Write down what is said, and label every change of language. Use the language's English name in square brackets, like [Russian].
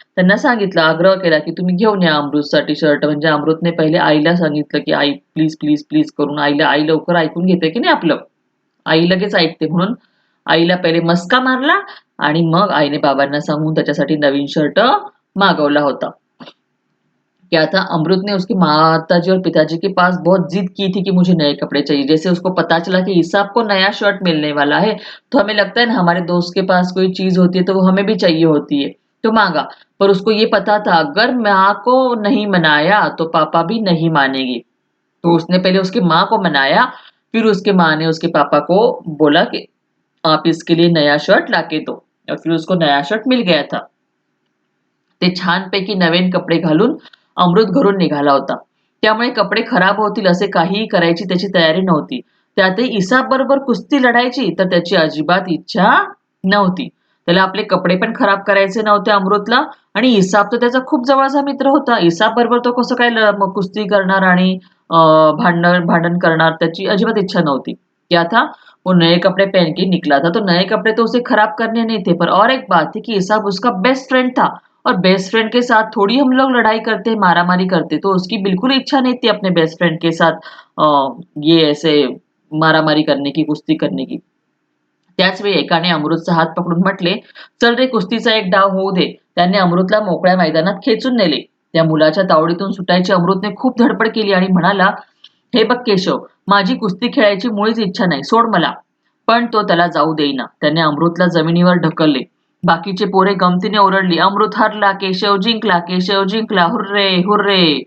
[Marathi] त्यांना सांगितलं, आग्रह केला, की तुम्ही घेऊन या अमृतसाठी शर्ट. म्हणजे अमृतने पहिले आईला सांगितलं, की "आई प्लीज, प्लीज, प्लीज" करून आई लवकर ऐकून घेते, की नाही आपलं. आई लगेच ऐकते म्हणून आईला पहिले मस्का मारला आणि मग आईने बाबांना सांगून त्याच्यासाठी नवीन शर्ट मागवला होता. [Hindi] क्या था, अमृत ने उसकी माताजी और पिताजी के पास बहुत जिद की थी कि मुझे नए कपड़े चाहिए। जैसे उसको पता चला कि ईसाब को नया शर्ट मिलने वाला है, तो हमें लगता है ना हमारे दोस्त के पास कोई चीज होती है तो वो हमें भी चाहिए होती है, तो मांगा। पर उसको ये पता था अगर माँ को नहीं मनाया तो पापा भी नहीं मानेगी। तो उसने पहले उसकी माँ को मनाया, फिर उसकी माँ ने उसके पापा को बोला कि आप इसके लिए नया शर्ट लाके दो, और फिर उसको नया शर्ट मिल गया था। [Marathi] ते छानपैकी नवीन कपडे घालून अमृत घरून निघाला होता. त्यामुळे कपडे खराब होतील असे काहीही करायची त्याची तयारी नव्हती. त्यातही इसाबबरोबर कुस्ती लढायची तर त्याची अजिबात इच्छा नव्हती. त्याला आपले कपडे पण खराब करायचे नव्हते अमृतला, आणि इसाब तर त्याचा खूप जवळचा मित्र होता. इसाबबरोबर तो कसं काय कुस्ती करणार आणि भांडण करणार, त्याची अजिबात इच्छा नव्हती. [Hindi] क्या था, वो नए कपड़े पहन के निकला था, तो नए कपड़े तो उसे खराब करने नहीं थे, पर और एक बात थी कि इसाब उसका बेस्ट फ्रेंड था, और बेस्ट फ्रेंड के साथ थोड़ी हम लोग लड़ाई करते, मारामारी करते, तो उसकी बिल्कुल इच्छा नहीं थी अपने बेस्ट फ्रेंड के साथ ये ऐसे मारामारी करने की, कुस्ती करने की. [Marathi] त्याच वेळी एकाने अमृतचा हात पकडून म्हटले, "चल रे, कुस्तीचा एक डाव होऊ दे." त्याने अमृतला मोकळ्या मैदानात खेचून नेले. त्या मुलाच्या तावडीतून सुटायची अमृतने खूप धडपड केली आणि म्हणाला, हे बघ केशव, माझी कुस्ती खेळायची मुळीच इच्छा नाही, सोड मला. पण तो त्याला जाऊ देईना. त्याने अमृतला जमिनीवर ढकलले. बाकीचे पोरे गमतीने ओरडली, अमृत हरला, केशव जिंकला, केशव जिंकला, हुर्रे हुर्रे.